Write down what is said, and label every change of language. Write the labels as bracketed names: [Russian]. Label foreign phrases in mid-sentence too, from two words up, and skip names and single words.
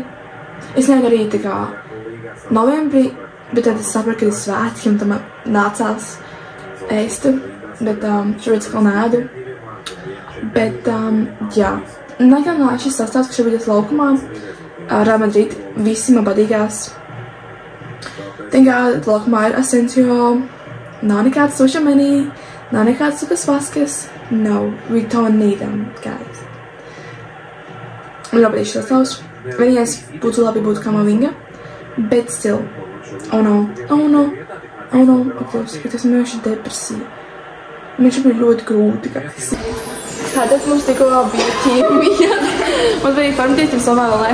[Latvian] Es neēdu arī tā kā novembrī, bet tad es sapratu, ka ir svētki un tam nācās ēst, bet šobrīd es vēl neēdu. Bet, jā, negalvenā šis sastāvs, ka šobrīd es laukumā, Real Madrid, visi man patīkās. Tagad laukumā ir Asensio, nav nekāds Sušameni, nav nekāds Lucas Vazquez. [English] No, we don't need them, guys. [Latvian] Man ļoti patīk šis sastāvs. Vienīgais būtu labi būtu Kamavinga, bet still. [English] Oh no. [Latvian] Es esmu vienkārši depresija. Man šobrīd ļoti grūti, guys. Tātad mums tikko bija ķīmija. Mums bija farmatītības somālē.